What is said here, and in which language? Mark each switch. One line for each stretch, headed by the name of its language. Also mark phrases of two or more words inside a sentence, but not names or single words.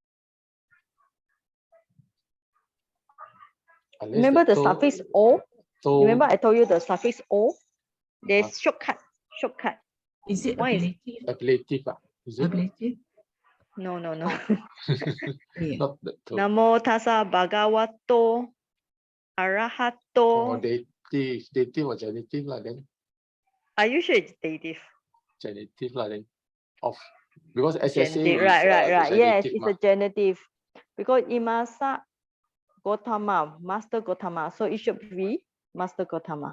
English: Unless remember the suffix o? Remember I told you the suffix o? There's shortcut. Shortcut. Is it Why is ablative? Ablative. Is it? Ablative? No. Yeah. Not the toe.
Pali: Namo tassa bhagavato arahato.
English: Dative. Dative or genitive lah then. Are you sure it's dative? Genitive lah then. Of because SSA Genitive. is Right. Yes, genitive it's a genitive. Because imasa Gautama, Master Gautama. So it should be Master Gautama.